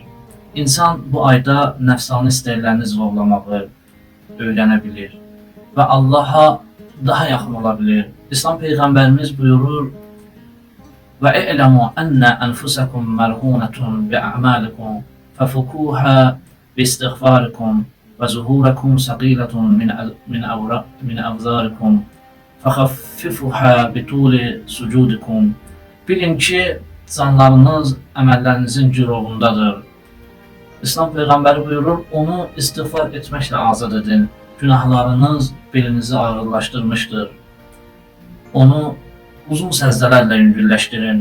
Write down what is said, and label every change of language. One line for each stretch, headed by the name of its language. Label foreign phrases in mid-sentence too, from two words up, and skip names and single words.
Azerbaijani: İnsan bu ayda nəfsani istəklərini zovlamağı öyrənə bilir və Allaha daha yaxın ola bilir. İslam Peyğəmbərimiz buyurur,
Arabic: واعلموا أن أنفسكم مرهونة بأعمالكم ففكوها باستغفاركم وظهوركم ثقيلة من أوزاركم فخففوها بطول سجودكم.
Azerbaijani: Bilin ki, canlarınız əməllərinizin girovundadır. İslam Peyğəmbəri buyurur, onu istiğfar etməklə azad edin. Günahlarınız belinizi ağırlaşdırmışdır. Onu uzun səzdələrlə yüngülləşdirin.